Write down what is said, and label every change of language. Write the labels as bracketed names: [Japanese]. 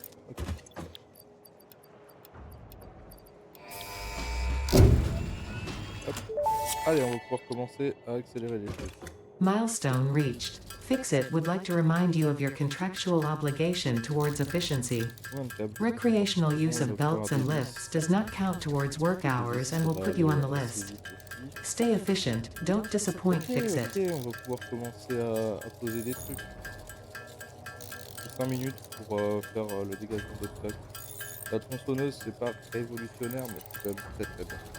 [English] Okay. [French] Hop. Allez, on va pouvoir commencer à accélérer les choses. [English] Milestone reached. Fixit would like to remind you of your contractual obligation towards efficiency. Recreational use of belts and lifts does not count towards work hours and will put you on the list. Stay efficient, don't disappoint Fixit. [French] Ok, on va pouvoir commencer à poser des trucs. 5 minutes pour faire le dégagement de plaques. La tronçonneuse, c'est pas révolutionnaire, mais c'est quand même très très bien.